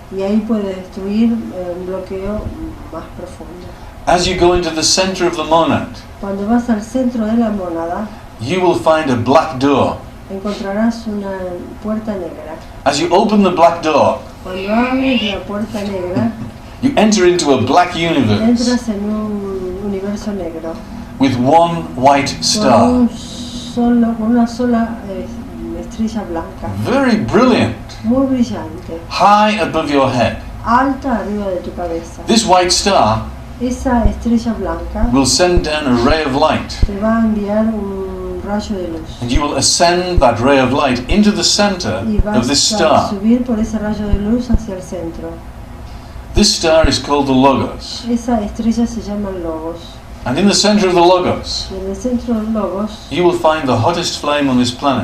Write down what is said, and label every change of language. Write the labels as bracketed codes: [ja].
[es] y ahí puede destruir un bloqueo más profundo. [en] As you go into the center of the monad, [es] Cuando vas al centro de la mónada, [en] you will find a black door. [es] encontrarás una puerta negra. [en] As you open the black door, [es] Cuando abres la puerta negra, [en] you enter into a black universe [es] entras en un universo negro, [en] with one white star. [es] con una sola estrella blanca, [en] Very brilliant, [es] muy brillante, [en] high above your head. [es] alta arriba de tu cabeza. [en] This white star [es] Esa estrella blanca [en] will send down a ray of light, [es] te va a enviar un rayo de luz, [en] and you will ascend that ray of light into the center [es] y [en] of this [es] vas a [en] star. [es] subir por ese rayo de luz hacia el centro. [en] This star is called the Logos, [es] Esa estrella se llama Logos, [en] and in the center of the Logos, [es] y en el centro del Logos [en] you will find the hottest flame on this planet.